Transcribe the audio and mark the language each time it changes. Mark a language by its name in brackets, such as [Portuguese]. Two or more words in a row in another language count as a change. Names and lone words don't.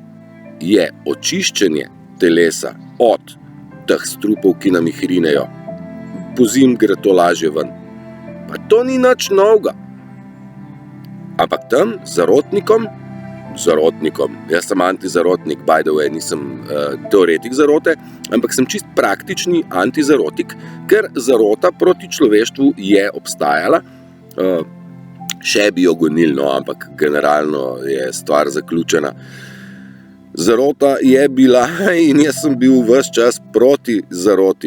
[Slovenian] Je očiščenje telesa od teh strupov, ki nam jih rinejo. Pozim gre to lažje ven. Pa to ni nič novega. Ampak tam, zarotnikom, jaz sem antizarotnik, [English] by the way, [Slovenian] nisem teoretik zarote, ampak sem čist praktični antizarotik, ker zarota proti človeštvu je obstajala, še bi jo gonili, no, ampak generalno je stvar zaključena. Zarota je bila in jaz sem bil ves čas proti zaroti.